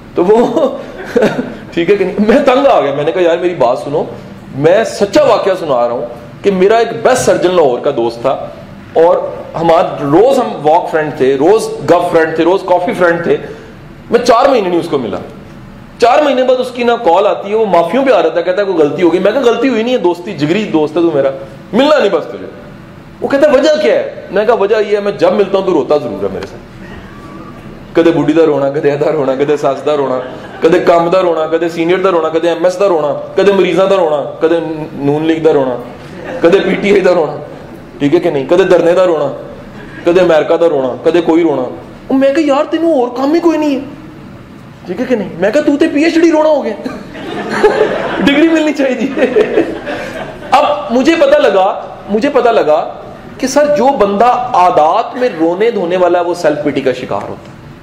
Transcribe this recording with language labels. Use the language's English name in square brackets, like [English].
[Urdu] تو وہ ٹھیک ہے کہ نہیں, میں تنگ آ گیا. میں نے کہا یار میری بات سنو, میں سچا واقعہ سنا رہا ہوں کہ میرا ایک بیسٹ سرجن لاہور کا دوست تھا, اور ہمارا روز ہم واک فرینڈ تھے, روز گپ فرینڈ تھے, روز کافی فرینڈ تھے. میں 4 مہینے نہیں اس کو ملا. 4 مہینے بعد اس کی نا کال آتی ہے, وہ معافیوں پہ آ رہا تھا, کہتا ہے کوئی غلطی ہو گئی. میں کہا غلطی ہوئی نہیں ہے, دوستی جگری دوست ہے تو میرا, ملنا نہیں بس تجھے. وہ کہتا ہے وجہ کیا ہے؟ میں کہا وجہ یہ ہے میں جب ملتا ہوں تو روتا ضرور ہے میرے ساتھ. [Punjabi] کدے بڈھی دا رونا, کدے ادا رونا, کدے ساس دا رونا, کدے کام دا رونا, کدے سینئر دا رونا, کدے ایم ایس دا رونا, کدے مریضاں دا رونا, کدے نون لیگ دا رونا, کدے پی ٹی آئی دا رونا, ٹھیک ہے کہ نہیں, کدے دھرنے دا رونا, کدے امریکہ دا رونا, کدے کوئی رونا. [Urdu] میں کہا یار تینوں اور کام ہی کوئی نہیں ہے, ٹھیک ہے کہ نہیں. میں کہا تو تے پی ایچ ڈی رونا ہو گیا, ڈگری ملنی چاہیے. اب اب مجھے پتا لگا کہ سر جو بندہ عادات میں رونے دھونے والا ہے وہ سیلف پیٹی کا شکار ہوتا ہے.